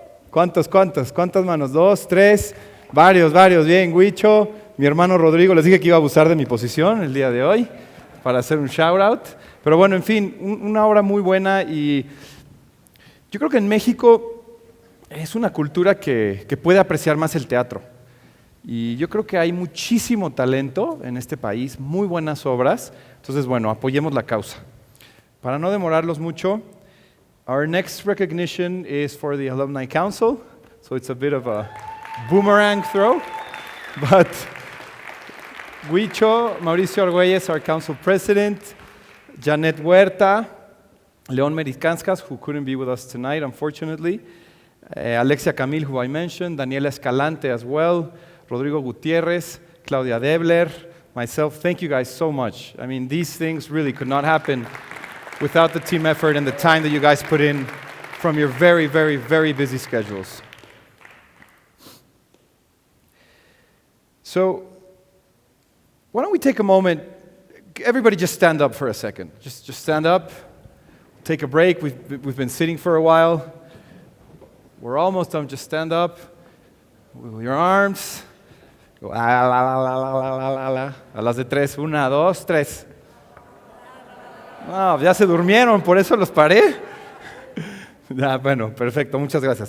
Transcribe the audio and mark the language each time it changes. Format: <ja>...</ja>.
<es>¿Cuántas manos? 2, 3, varios, bien, Huicho, mi hermano Rodrigo, les dije que iba a abusar de mi posición el día de hoy para hacer un shout out, pero bueno, en fin, una obra muy buena y yo creo que en México es una cultura que puede apreciar más el teatro y yo creo que hay muchísimo talento en este país, muy buenas obras, entonces bueno, apoyemos la causa. Para no demorarlos mucho,</es> <en>our next recognition is for the Alumni Council, so it's a bit of a boomerang throw, but Huicho, Mauricio Argüelles, our council president, Janet Huerta, León Mericanskas, who couldn't be with us tonight, unfortunately, Alexia Camil, who I mentioned, Daniela Escalante as well, Rodrigo Gutierrez, Claudia Debler, myself. Thank you guys so much. I mean, these things really could not happen without the team effort and the time that you guys put in from your very, very, very busy schedules. So, why don't we take a moment, everybody just stand up for a second. Just stand up, take a break. We've been sitting for a while. We're almost done, just stand up with your arms. Go, la, la, la, la, la, la, la, la.</en> <es>A las de 3, 1, 2, 3. No, ya se durmieron, por eso los paré. Ya, bueno, perfecto, muchas gracias.</es>